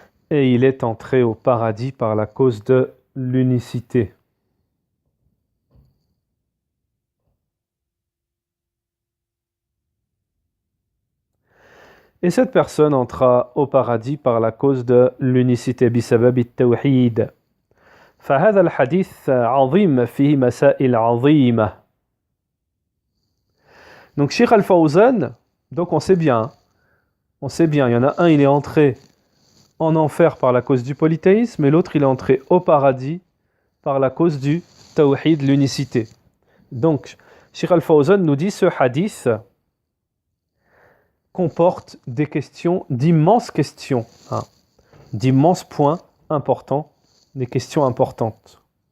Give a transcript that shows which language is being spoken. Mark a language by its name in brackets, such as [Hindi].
[French] Et il est entré au paradis par la cause de l'unicité. Et cette personne entra au paradis par la cause de l'unicité. [Arabic] بسبب التوحيد. فهذا الحديث عظيم فيه مسائل عظيمة. [French] Donc Cheikh Al-Fawzan, donc on sait bien, il y en a un, il est entré en enfer par la cause du polythéisme, et l'autre, il est entré au paradis par la cause du tawhid, l'unicité. Donc, Cheikh Al-Fawzan nous dit, ce hadith comporte des questions, d'immenses questions, d'immenses points importants, des questions importantes.